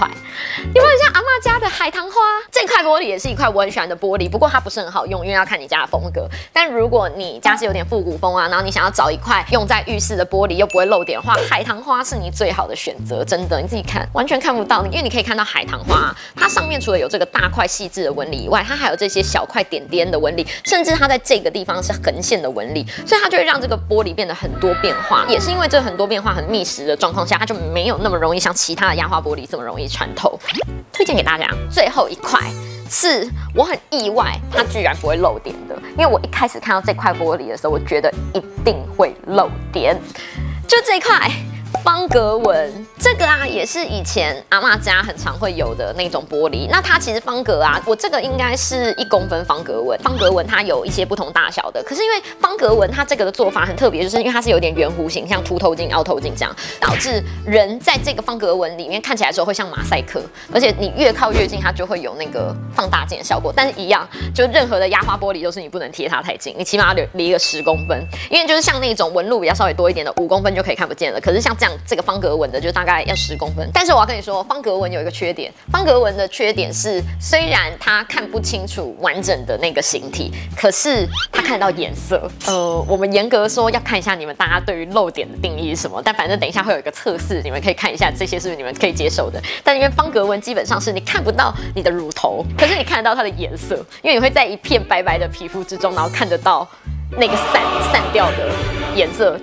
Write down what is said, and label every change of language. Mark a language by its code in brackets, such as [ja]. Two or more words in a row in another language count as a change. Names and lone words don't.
[zh] 有沒有像阿嬤家的海棠花？這塊玻璃也是一塊我很喜歡的玻璃，不過它不是很好用，因為要看你家的風格。但如果你家是有點復古風啊，然後你想要找一塊用在浴室的玻璃又不會漏點的話，海棠花是你最好的選擇，真的，你自己看，完全看不到，因為你可以看到海棠花，它上面除了有這個大塊細緻的紋理以外，它還有這些小塊點點的紋理，甚至它在這個地方是橫線的紋理，所以它就會讓這個玻璃變得很多變化。也是因為這很多變化很密實的狀況下，它就沒有那麼容易像其他的壓花玻璃這麼容易穿透。推薦給大家。最後一塊是我很意外，它居然不會漏點的，因為我一開始看到這塊玻璃的時候，我覺得一定會漏點，就這塊。方格紋這個啊，也是以前阿嬤家很常會有的那種玻璃。那它其實方格啊，我這個應該是1公分方格紋。方格紋它有一些不同大小的，可是因為方格紋它這個的做法很特別，就是因為它是有點圓弧形，像凸透鏡、凹透鏡這樣，導致人在這個方格紋裡面看起來的時候會像馬賽克，而且你越靠越近，它就會有那個放大鏡的效果。但是一樣，就任何的壓花玻璃都是你不能貼它太近，你起碼要離個10公分，因為就是像那種紋路比較稍微多一點的5公分就可以看不見了。可是像這樣這個方格紋的就大概要10公分。但是我要跟你說，方格紋有一個缺點，方格紋的缺點是，虽然它看不清楚完整的那個形體，可是它看得到顏色。我們嚴格說要看一下你们大家对於露點的定義是什麼，但反正等一下會有一個測試，你們可以看一下這些是不是你們可以接受的。但因為方格紋基本上是你看不到你的乳頭，可是你看得到它的顏色，因為你會在一片白白的皮膚之中，然後看得到那個散掉的顏色。